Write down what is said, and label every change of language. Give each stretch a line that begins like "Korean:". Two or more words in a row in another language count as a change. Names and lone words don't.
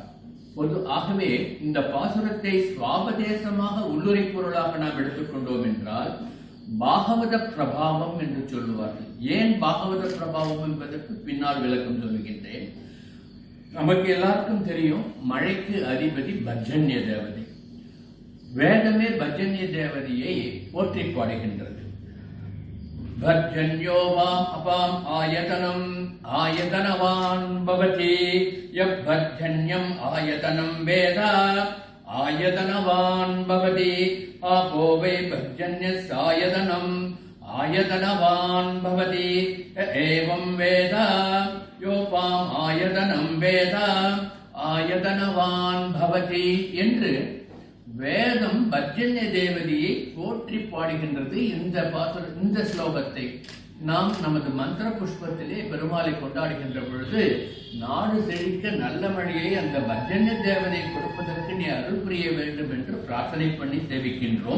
Tamil: ஆகவே இந்த பாசுரத்தை சுவாபதேசமாக உள்ளுரை பொருளாக நாம் எடுத்துக்கொண்டோம் என்றால் பாகவத பிரபாவம் என்று சொல்லுவார்கள். ஏன் பாகவத பிரபாவம் என்பதற்கு பின்னால் விளக்கம் சொல்லுகின்றேன். நமக்கு எல்லாருக்கும் தெரியும், மழைக்கு அதிபதி பஜன்ய தேவதை. வேதமே பஜன்ய தேவதையை போற்றி பாடுகின்றது.
Sanskrit: भर्जन्योवाम् अपाम् आयतनम् आयतनवान् भवति यः भर्जन्यम् आयतनम् वेद आयतनवान् भवति आपो वै भर्जन्यस्यायतनम् आयतनवान् भवति एवं वेद योपाम् आयतनम् वेद आयतनवान् भवति
Tamil: என்று வேதம் பஜன்ய தேவதையை போற்றி பாடுகின்றது. இந்த ஸ்லோகத்தை நாம் நமது மந்திர புஷ்பத்திலே பெருமாளை கொண்டாடுகின்ற பொழுது நாடு செழிக்க நல்ல மழையை அந்த பஜன்ய தேவதை கொடுப்பதற்கு நீ அருள் புரிய வேண்டும் என்று பிரார்த்தனை பண்ணி தெரிவிக்கின்றோம்.